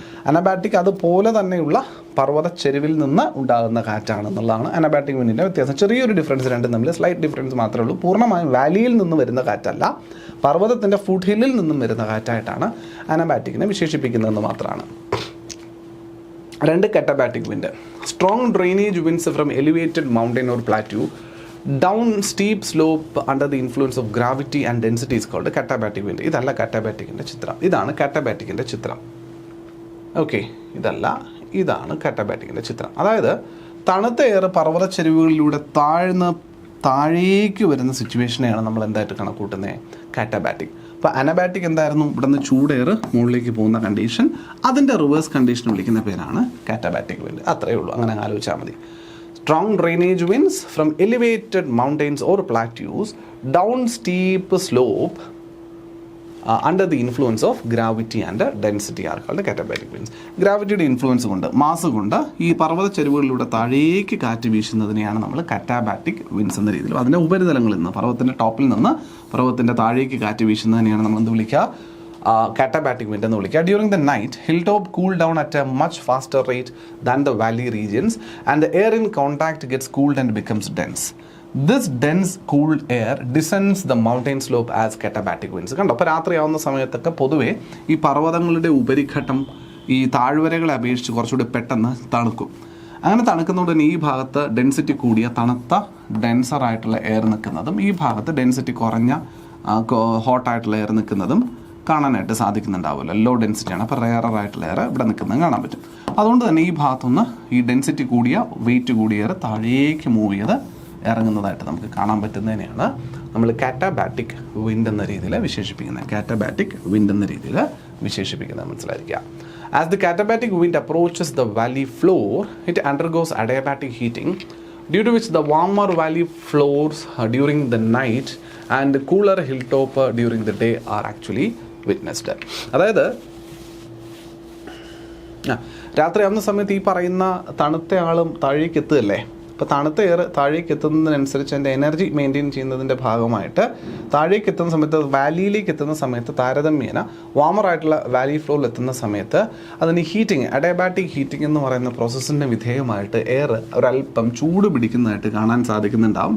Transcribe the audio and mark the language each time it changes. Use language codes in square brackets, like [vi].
[ml] അനബാറ്റിക് അതുപോലെ തന്നെയുള്ള പർവ്വത ചെരുവിൽ നിന്ന് ഉണ്ടാകുന്ന കാറ്റാണെന്നുള്ളതാണ് അനബാറ്റിക് വിൻഡിൻ്റെ വ്യത്യാസം. ചെറിയൊരു ഡിഫറൻസ് രണ്ടും തമ്മിൽ സ്ലൈറ്റ് ഡിഫറൻസ് മാത്രമേ ഉള്ളൂ. പൂർണ്ണമായും വാലിയിൽ നിന്ന് വരുന്ന കാറ്റല്ല, പർവ്വതത്തിൻ്റെ ഫുഡ് ഹില്ലിൽ നിന്നും വരുന്ന കാറ്റായിട്ടാണ് അനബാറ്റിക്കിനെ വിശേഷിപ്പിക്കുന്നതെന്ന് മാത്രമാണ്. രണ്ട് കറ്റാബാറ്റിക് wind. [en] Strong drainage winds from elevated mountain or plateau down steep slope under the influence of gravity and density is called katabatic wind. [ml] ഇതല്ല കാറ്റാബാറ്റിക്കിൻ്റെ ചിത്രം, ഇതാണ് കാറ്റാബാറ്റിക്കിൻ്റെ ചിത്രം. ഓക്കെ, ഇതാണ് കാറ്റാബാറ്റിക്കിൻ്റെ ചിത്രം. അതായത് തണുത്ത എയർ പർവ്വത ചെരുവുകളിലൂടെ താഴേക്ക് വരുന്ന സിറ്റുവേഷനെയാണ് നമ്മൾ എന്തായിട്ട് കണക്കൂട്ടുന്നത്? കാറ്റാബാറ്റിക്. അപ്പോൾ അനബാറ്റിക് എന്തായിരുന്നു? ഇവിടെ നിന്ന് ചൂട് എയർ മുകളിലേക്ക് പോകുന്ന കണ്ടീഷൻ, അതിൻ്റെ റിവേഴ്സ് കണ്ടീഷൻ വിളിക്കുന്ന പേരാണ് കാറ്റാബാറ്റിക് വിൻഡ്. അത്രയേ ഉള്ളൂ, അങ്ങനെ ആലോചിച്ചാൽ മതി. [en] Strong drainage winds from elevated mountains or plateaus down steep slope under the influence of gravity and density are called katabatic winds. [ml] ഗ്രാവിറ്റിയുടെ influence കൊണ്ട്, മാസ് കൊണ്ട് ഈ പർവ്വത ചെരുവുകളിലൂടെ താഴേക്ക് കാറ്റ് വീശുന്നതിനെയാണ് നമ്മൾ കറ്റാബാറ്റിക് വിൻസ് എന്ന രീതിയിൽ, അതിൻ്റെ ഉപരിതലങ്ങളിൽ നിന്ന്, പർവ്വതത്തിൻ്റെ ടോപ്പിൽ നിന്ന് പർവ്വതത്തിൻ്റെ താഴേക്ക് കാറ്റ് വീശുന്നതിനെയാണ് നമ്മൾ എന്ത് വിളിക്കുക? Katabatic wind എന്ന് വിളിക്കുക. [en] During the night, hilltop cool down at a much faster rate than the valley regions and the air in contact gets cooled and becomes dense. This dense cooled air descends the mountain slope as katabatic winds. [ml] കണ്ടോ, അപ്പോൾ രാത്രിയാവുന്ന സമയത്തൊക്കെ പൊതുവേ ഈ പർവ്വതങ്ങളുടെ ഉപരിഘട്ടം ഈ താഴ്വരകളെ അപേക്ഷിച്ച് കുറച്ചുകൂടി പെട്ടെന്ന് തണുക്കും. അങ്ങനെ തണുക്കുന്നതുകൊണ്ട് തന്നെ ഈ ഭാഗത്ത് ഡെൻസിറ്റി കൂടിയ തണുത്ത ഡെൻസറായിട്ടുള്ള എയർ നിൽക്കുന്നതും ഈ ഭാഗത്ത് ഡെൻസിറ്റി കുറഞ്ഞ ഹോട്ടായിട്ടുള്ള എയർ നിൽക്കുന്നതും കാണാനായിട്ട് സാധിക്കുന്നുണ്ടാവില്ല. ലോ ഡെൻസിറ്റിയാണ്, അപ്പോൾ റെയറായിട്ടുള്ള എയർ ഇവിടെ നിൽക്കുന്നത് കാണാൻ പറ്റും. അതുകൊണ്ട് തന്നെ ഈ ഭാഗത്തുനിന്ന് ഈ ഡെൻസിറ്റി കൂടിയ വെയിറ്റ് കൂടിയ എയർ താഴേക്ക് മൂവ് ചെയ്ത് ഇറങ്ങുന്നതായിട്ട് നമുക്ക് കാണാൻ പറ്റുന്നതിനെയാണ് നമ്മൾ കാറ്റാബാറ്റിക് വിൻഡ് എന്ന രീതിയിൽ വിശേഷിപ്പിക്കുന്നത്. കാറ്റാബാറ്റിക് വിൻഡ് എന്ന രീതിയിൽ വിശേഷിപ്പിക്കുന്നത് മനസ്സിലായിരിക്കുക. [en] As the katabatic wind approaches the valley floor, it undergoes adiabatic heating, due to which the warmer valley floors during the night and cooler hilltop during the day are actually witnessed. [ml] അതായത് രാത്രിയാവുന്ന സമയത്ത് ഈ പറയുന്ന തണുത്ത ആളും താഴേക്ക് എത്തുകയല്ലേ. അപ്പോൾ തണുത്ത air താഴേക്ക് എത്തുന്നതിനനുസരിച്ച് അതിൻ്റെ എനർജി മെയിൻറ്റെയിൻ ചെയ്യുന്നതിൻ്റെ ഭാഗമായിട്ട് താഴേക്ക് എത്തുന്ന സമയത്ത്, വാലിയിലേക്ക് എത്തുന്ന സമയത്ത് താരതമ്യേന വാമറായിട്ടുള്ള വാലി ഫ്ലോറിൽ എത്തുന്ന സമയത്ത് അതിന് ഹീറ്റിംഗ്, അഡയാബാറ്റിക് ഹീറ്റിംഗ് എന്ന് പറയുന്ന പ്രോസസ്സിൻ്റെ വിധേയമായിട്ട് എയർ ഒരല്പം ചൂട് പിടിക്കുന്നതായിട്ട് കാണാൻ സാധിക്കുന്നുണ്ടാവും.